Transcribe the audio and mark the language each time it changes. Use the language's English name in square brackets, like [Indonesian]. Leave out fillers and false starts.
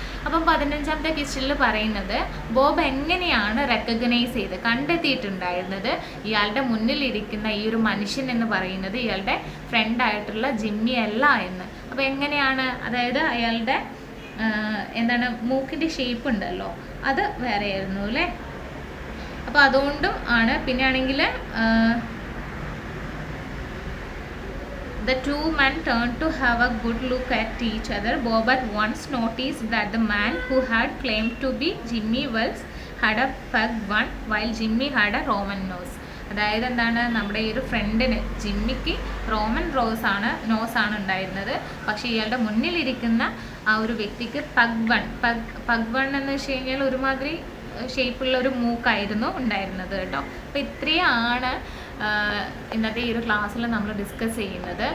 [Malayalam] അപ്പം 15ാമത്തെ ക്വസ്റ്റ്യനിൽ പറയുന്നത് ബോബ് എങ്ങനെയാണ് റെക്കഗ്നൈസ് ചെയ്ത് കണ്ടെത്തിയിട്ടുണ്ടായിരുന്നത് ഇയാളുടെ മുന്നിലിരിക്കുന്ന ഈ ഒരു മനുഷ്യൻ എന്ന് പറയുന്നത് ഇയാളുടെ ഫ്രണ്ടായിട്ടുള്ള ജിമ്മി അല്ല എന്ന്. അപ്പോൾ എങ്ങനെയാണ്, അതായത് അയാളുടെ എന്താണ് മൂക്കിൻ്റെ ഷേപ്പ് ഉണ്ടല്ലോ അത് വേറെയായിരുന്നു അല്ലേ. അപ്പോൾ അതുകൊണ്ടും ആണ്. പിന്നെ ആണെങ്കിൽ [English] the two men turned to have a good look at each other. Bob at once noticed that the man who had claimed to be Jimmy Wells had a pug one while Jimmy had a Roman nose. [Malayalam] അതായത് എന്താണ്, നമ്മുടെ ഈ ഒരു ഫ്രണ്ടിന് ജിമ്മിക്ക് Roman നോസാണ് ഉണ്ടായിരുന്നത്. പക്ഷേ ഇയാളുടെ മുന്നിലിരിക്കുന്ന ആ ഒരു വ്യക്തിക്ക് പഗ് വൺ എന്ന് വെച്ച് കഴിഞ്ഞാൽ ഒരുമാതിരി ഷേപ്പുള്ള ഒരു മൂക്കായിരുന്നു ഉണ്ടായിരുന്നത് കേട്ടോ. അപ്പോൾ ഇത്രയാണ് ഇന്നത്തെ ഈ ഒരു ക്ലാസ്സിൽ നമ്മൾ ഡിസ്കസ് ചെയ്യുന്നത്.